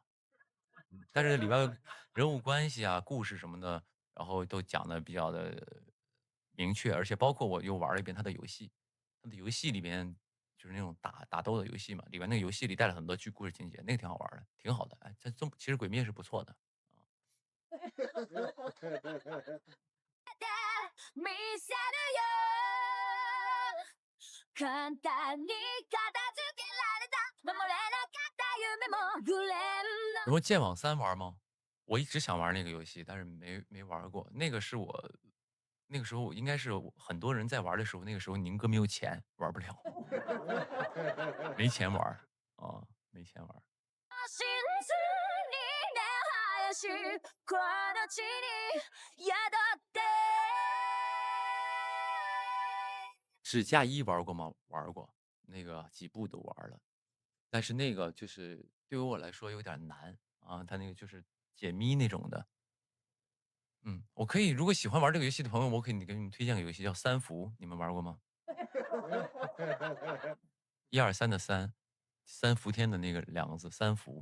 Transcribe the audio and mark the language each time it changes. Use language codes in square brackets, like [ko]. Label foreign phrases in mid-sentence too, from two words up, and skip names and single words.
[zh] 但是里边人物关系啊、故事什么的，然后都讲的比较的明确，而且包括我又玩了一遍他的游戏，他的游戏里边就是那种打斗的游戏嘛，里边那个游戏里带了很多剧故事情节，那个挺好玩的，挺好的。哎，其实鬼灭是不错的。 [ja] 見せるよ簡単に片付けられた守れなかった夢もグレンの [zh] 然后剑网3玩吗？我一直想玩那个游戏，但是没玩过。那个是我那个时候应该是很多人在玩的时候，那个时候宁哥没有钱玩不了，没钱玩啊，没钱玩。 [ja] 真ずに根を生やしこの地に宿って [zh] 指甲一玩过吗？玩过，那个几部都玩了，但是那个就是对于我来说有点难啊，他那个就是解谜那种的。我可以，如果喜欢玩这个游戏的朋友，我可以给你们推荐个游戏叫三伏，你们玩过吗？1、2、3的3，三伏天的那个2个字三伏。